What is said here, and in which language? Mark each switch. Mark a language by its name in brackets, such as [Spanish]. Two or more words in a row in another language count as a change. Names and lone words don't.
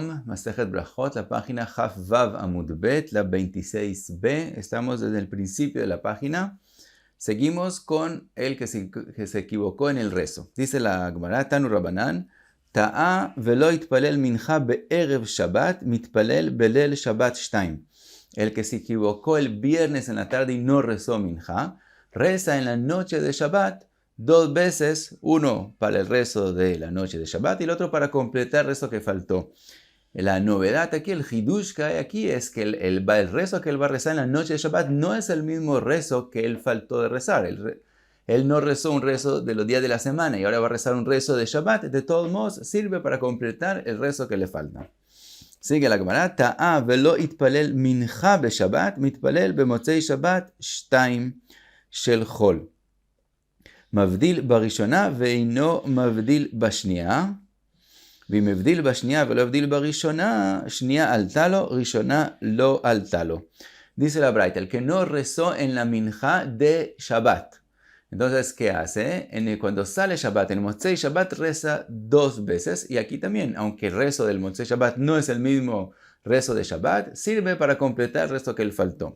[Hebrew] Masejet Brajot, [Spanish] la página [Hebrew] כף וו עמוד בית, [Spanish] la 26b. Estamos desde el principio de la página. Seguimos con el que se equivocó en el rezo. Dice la Gemara, [Hebrew] תנו רבנן, טעה ולא התפלל מנחה בערב שבת, מתפלל בליל שבת 2. [Spanish] El que se equivocó el viernes en la tarde y no rezó mincha, reza en la noche de Shabbat 2 veces, uno para el rezo de la noche de Shabbat y el otro para completar el rezo que faltó. La novedad aquí, el hidush que hay aquí es que el rezo que él va a rezar en la noche de Shabbat no es el mismo rezo que él faltó de rezar. Él no rezó un rezo de los días de la semana y ahora va a rezar un rezo de Shabbat. De todos modos, sirve para completar el rezo que le falta. Sigue la Gemara. [Hebrew] טעה ולא התפלל מנחה בשבת, מתפלל במוצאי שבת 2 של חול. מבדיל בראשונה ואינו מבדיל בשנייה, ואם מבדיל בשנייה ולא מבדיל בראשונה, שנייה עלתה לו, ראשונה לא עלתה לו. [Spanish] Dice la Braita, el que no rezó en la minja de Shabbat. Entonces, ¿qué hace? Cuando sale Shabbat, en [Hebrew] מוצאי שבת [Spanish] reza 2 veces, y aquí también, aunque el rezo del [Hebrew] מוצאי שבת [Spanish] no es el mismo rezo de Shabbat, sirve para completar el resto que le faltó.